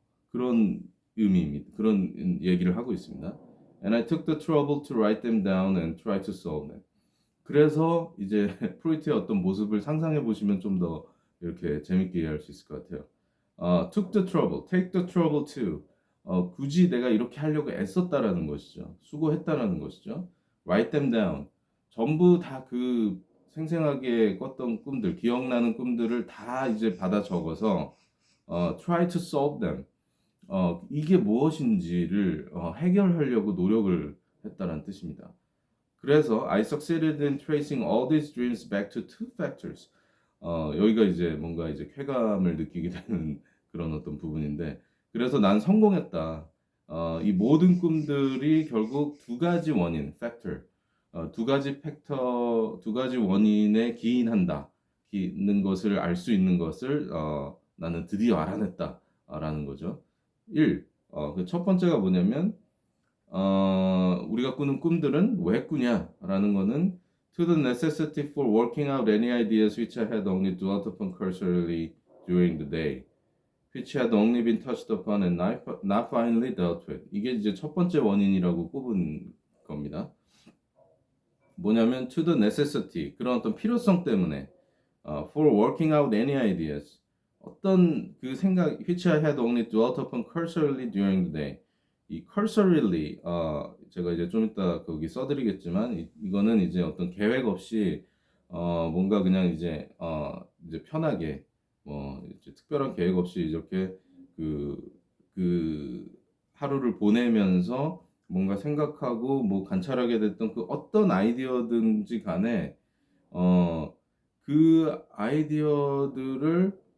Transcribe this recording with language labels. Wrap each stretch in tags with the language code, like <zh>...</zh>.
<ko>그런 의미입니다. 그런 얘기를 하고 있습니다.</ko> <en>And I took the trouble to write them down and try to solve them.</en> <ko>그래서 이제 프로이트의 어떤 모습을 상상해 보시면 좀 더 이렇게 재밌게 이해할 수 있을 것 같아요.</ko> <en>took the trouble, take the trouble to.</en> <ko>굳이 내가 이렇게 하려고 애썼다라는 것이죠. 수고했다라는 것이죠.</ko> <en>write them down.</en> <ko>전부 다 그 생생하게 꿨던 꿈들, 기억나는 꿈들을 다 이제 받아 적어서</ko> <en>try to solve them.</en> <ko>이게 무엇인지를 해결하려고 노력을 했다는 뜻입니다. 그래서</ko> <en>I succeeded in tracing all these dreams back to two factors.</en> <ko>여기가 이제 뭔가 이제 쾌감을 느끼게 되는 그런 어떤 부분인데, 그래서 난 성공했다. 이 모든 꿈들이 결국 두 가지 원인, factor, 두 가지 원인에 기인한다. 기는 것을 알 수 있는 것을 나는 드디어 알아냈다라는 거죠. 1. 그 첫 번째가 뭐냐면 우리가 꾸는 꿈들은 왜 꾸냐라는 거는</ko> <en>to the necessity for working out any ideas which I had only dwelt upon cursorily during the day, which had only been touched upon and not finally dealt with.</en> <ko>이게 이제 첫 번째 원인이라고 꼽은 겁니다.</ko> <en>뭐냐면 to the necessity,</en> <ko>그런 어떤 필요성 때문에</ko> <en>for working out any ideas,</en> <ko>어떤 그 생각</ko> <en>which I had only dwelt upon cursorily during the day.</en> <ko>이 cursorily 제가 이제 좀 이따 거기 써드리겠지만 이거는 이제 어떤 계획 없이 뭔가 그냥 이제 편하게 뭐 이제 특별한 계획 없이 이렇게 그, 그 하루를 보내면서 뭔가 생각하고 뭐 관찰하게 됐던 그 어떤 아이디어든지 간에 어, 그 아이디어들을</ko>